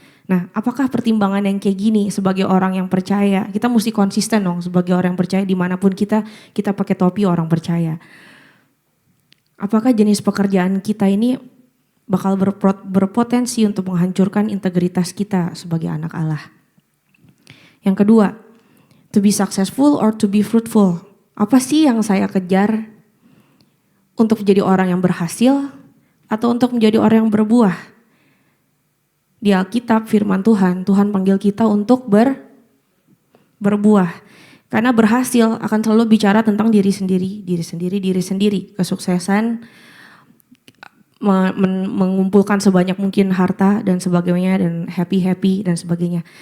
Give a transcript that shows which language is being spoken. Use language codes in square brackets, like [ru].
[id] Nah, apakah pertimbangan yang kayak gini sebagai orang yang percaya, kita mesti konsisten dong sebagai orang yang percaya dimanapun kita pakai topi orang percaya. Apakah jenis pekerjaan kita ini bakal berpotensi untuk menghancurkan integritas kita sebagai anak Allah? Yang kedua, [en] to be successful or to be fruitful. [id] Apa sih yang saya kejar? Untuk menjadi orang yang berhasil atau untuk menjadi orang yang berbuah? Di Alkitab firman Tuhan panggil kita untuk berbuah. Karena berhasil akan selalu bicara tentang diri sendiri. Kesuksesan, mengumpulkan sebanyak mungkin harta dan sebagainya dan happy dan sebagainya.